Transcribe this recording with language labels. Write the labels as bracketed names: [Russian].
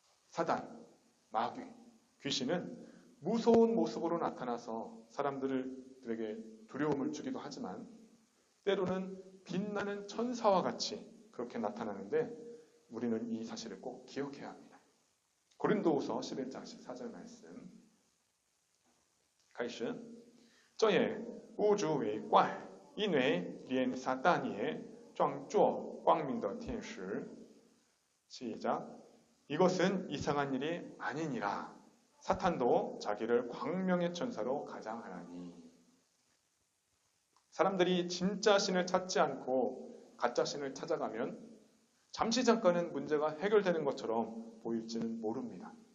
[Korean] 사단, 마귀, 귀신은 무서운 모습으로 나타나서 사람들에게 두려움을 주기도 하지만 때로는 빛나는 천사와 같이 그렇게 나타나는데 우리는 이 사실을 꼭 기억해야 합니다. 고린도후서 11장 14절 말씀. [Chinese] 开始这也无足为怪，因为连撒旦也装作光明的天使. [Korean] 시작. 이것은 이상한 일이 아니니라. 사탄도 자기를 광명의 천사로 가장하나니. 사람들이 진짜 신을 찾지 않고 가짜 신을 찾아가면 잠시 잠깐은 문제가 해결되는 것처럼 보일지는 모릅니다.